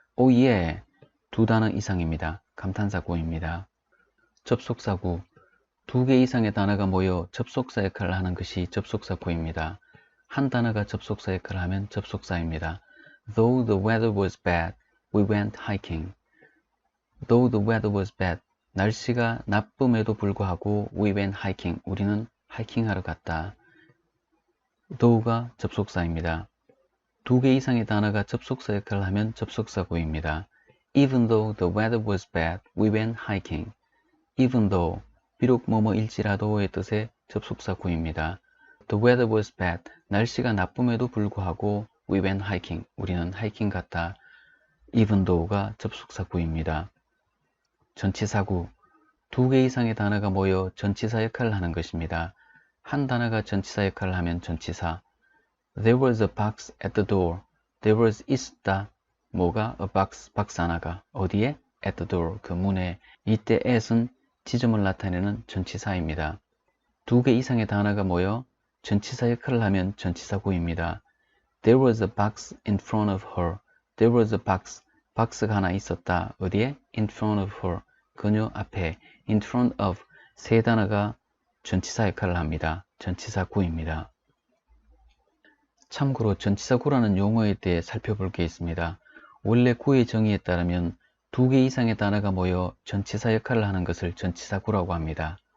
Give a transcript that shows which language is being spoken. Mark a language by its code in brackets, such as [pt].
[ko] 오, 예, 2단어 이상입니다. 감탄사구입니다. 접속사구, 2개 이상의 단어가 모여 접속사 역할을 하는 것이 접속사구입니다. 한 단어가 접속사 역할을 하면 접속사입니다. [en] Though the weather was bad, we went hiking. Though the weather was bad, [ko] 날씨가 나쁨에도 불구하고 [en] we went hiking, [ko] 우리는 하이킹하러 갔다. though가 접속사입니다. 두 개 이상의 단어가 접속사 역할을 하면 접속사구입니다. [en] Even though the weather was bad, we went hiking. Even though, [ko] 비록 뭐뭐일지라도의 뜻의 접속사구입니다. [en] The weather was bad, [ko] 날씨가 나쁨에도 불구하고 [en] we went hiking, [ko] 우리는 하이킹 갔다. Even though가 접속사구입니다. 전치사구, 두 개 이상의 단어가 모여 전치사 역할을 하는 것입니다. 한 단어가 전치사 역할을 하면 전치사. [en] There was a box at the door. There was [ko] 있다. 뭐가? [en] A box, [ko] 박스 하나가. 어디에? [en] At the door, [ko] 그 문에. 이때 at은 지점을 나타내는 전치사입니다. 두 개 이상의 단어가 모여 전치사 역할을 하면 전치사구입니다. [en] There was a box in front of her. There was a box, [ko] 박스가 하나 있었다. 어디에? [en] In front of her, [ko] 그녀 앞에. [en] In front of, [ko] 세 단어가 전치사 역할을 합니다. 전치사구입니다. 참고로 전치사구라는 용어에 대해 살펴볼 게 있습니다. 원래 구의 정의에 따르면 두 개 이상의 단어가 모여 전치사 역할을 하는 것을 전치사구라고 합니다.